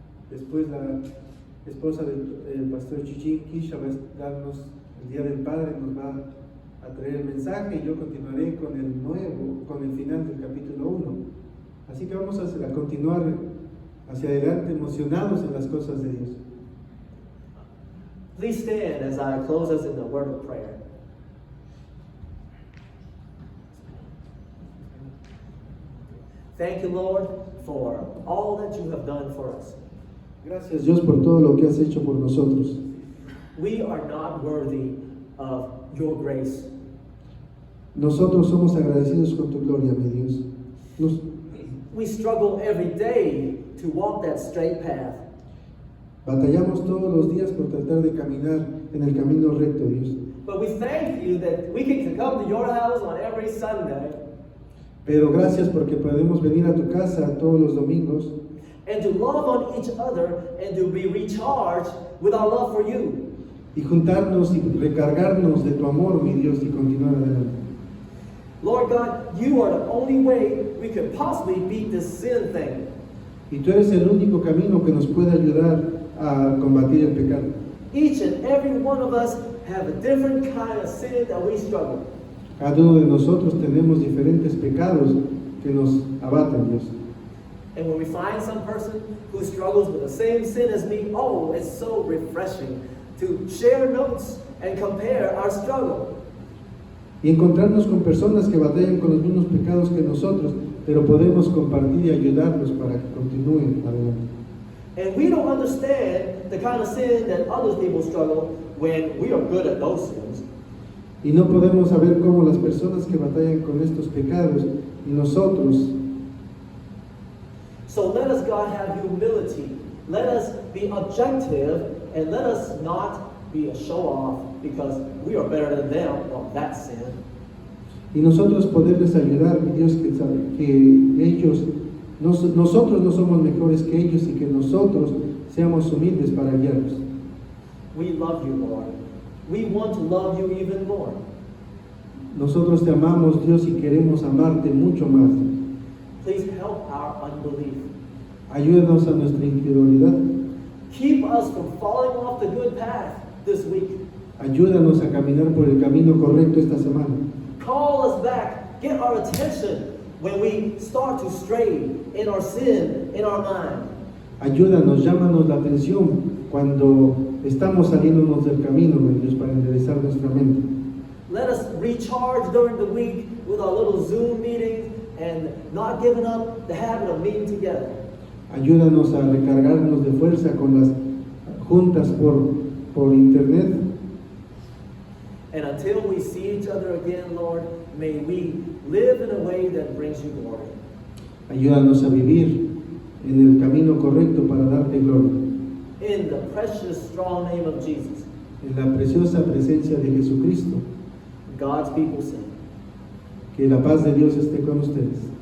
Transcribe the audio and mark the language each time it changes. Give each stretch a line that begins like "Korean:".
Spanish: Después la esposa del pastor Chichín, Kisha, va a darnos el Día del Padre, nos va a traer el mensaje y yo continuaré con el final del capítulo 1. Así que vamos a continuar hacia adelante emocionados en las cosas de Dios.
English: Please stand as I close us in the word of prayer. Thank you, Lord, for all that you have done for us.
Spanish: Gracias, Dios, por todo lo que has hecho por nosotros.
English: We are not worthy of your grace.
Spanish: Nosotros somos agradecidos con tu gloria, mi Dios.
English: We struggle every day to walk that straight path.
Spanish: Batallamos todos los días por tratar de caminar en el camino recto, Dios.
English: But we thank you that we can come to your house on every Sunday
Spanish: Pero gracias porque podemos venir a tu casa todos los domingos
English: and to love on each other and to be recharged with our love for you.
Spanish: y juntarnos y recargarnos de tu amor, mi Dios, y continuar adelante.
English: Lord God, you are the only way we could possibly beat this sin thing.
Spanish: Y tú eres el único camino que nos puede ayudar a combatir el pecado.
English: Each and every one of us have a different kind of sin that we struggle.
Spanish: Cada uno de nosotros tenemos diferentes pecados que nos abaten, Dios.
English: And when we find some person who struggles with the same sin as me, oh, it's so refreshing to share notes and compare our struggle.
Spanish: Y encontrarnos con personas que batallan con los mismos pecados que nosotros, pero podemos compartir y ayudarlos para que continúen adelante.
English: And we don't understand the kind of sin that other people struggle when we are good at those sins.
Spanish: Y no podemos saber cómo las personas que batallan con estos pecados y nosotros.
English: So let us, God, have humility. Let us be objective, and let us not be a show-off because we are better than them on that sin.
Spanish: Y nosotros poderles ayudar, mi Dios, que ellos, nosotros no somos mejores que ellos y que nosotros seamos humildes para guiarlos.
English: We love you, Lord. We want to love you even more.
Spanish: Nosotros te amamos, Dios, y queremos amarte mucho más.
English: Please help our unbelief.
Spanish: Ayúdanos a nuestra incredulidad.
English: Keep us from falling off the good path this week.
Spanish: Ayúdanos a caminar por el camino correcto esta semana.
English: Call us back. Get our attention when we start to stray in our sin, in our mind.
Spanish: Ayúdanos, llámanos la atención cuando estamos saliéndonos del camino, mi Dios, para enderezar nuestra mente.
English: Let us recharge during the week with our little Zoom meetings and not giving up the habit of meeting together.
Spanish: Ayúdanos a recargarnos de fuerza con las juntas por internet.
English: And until we see each other again, Lord, may we live in a way that brings you glory.
Spanish: Ayúdanos a vivir en el camino correcto para darte gloria.
English: In the precious, strong name of Jesus,
Spanish: En la preciosa presencia de Jesucristo,
English: God's people say,
Spanish: que la paz de Dios esté con ustedes.